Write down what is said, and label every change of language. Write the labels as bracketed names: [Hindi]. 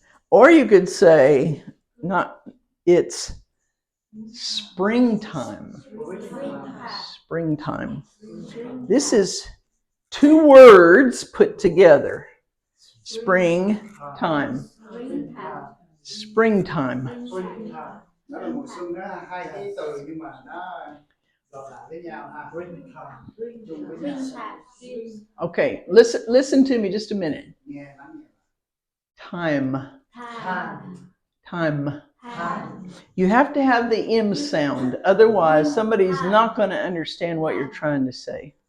[English] Or you could say, it's springtime. Springtime. This is two words put together. Springtime. Springtime. [Vietnamese] Nó là mùa xuân đó, hai cái từ nhưng mà nó gộp lại với nhau ha. Chung với nhau. [English] Okay, listen to me just a minute. [Vietnamese] Nghe lắng nghe. [English] Time. Time. You have to have the M sound, otherwise somebody's not going to understand what you're trying to say.